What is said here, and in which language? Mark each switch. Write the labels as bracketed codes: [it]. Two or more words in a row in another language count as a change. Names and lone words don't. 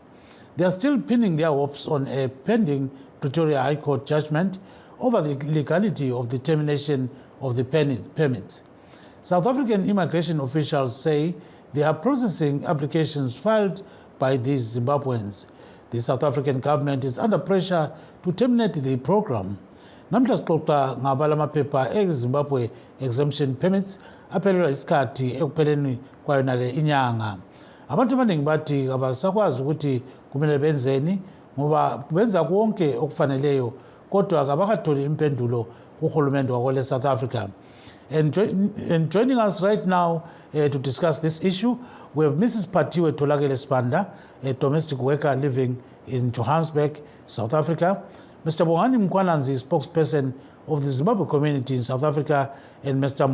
[en] They are still pinning their hopes on a pending Pretoria High Court judgment over the legality of the termination of the permits. South African immigration officials say they are processing applications filed by these Zimbabweans. The South African government is under pressure to terminate the program. [nd] Namhla sixoxa ngabala amaphepha eZimbabwe exemption permits aphelelwa isikhathi ekupheleni kwayona le inyanga. Abantu abaningi bathi abasakwazi ukuthi kumele benzeni ngoba benza konke okufaneleyo kodwa kabakatholi impendulo kuhulumende wakwele South Africa. [en] And joining us right now to discuss this issue, we have Mrs. Patiwe Tolakele Spanda, a domestic worker living in Johannesburg, South Africa. Mr. Bohani Mkwananzi, spokesperson of the Zimbabwe community in South Africa, and Mr.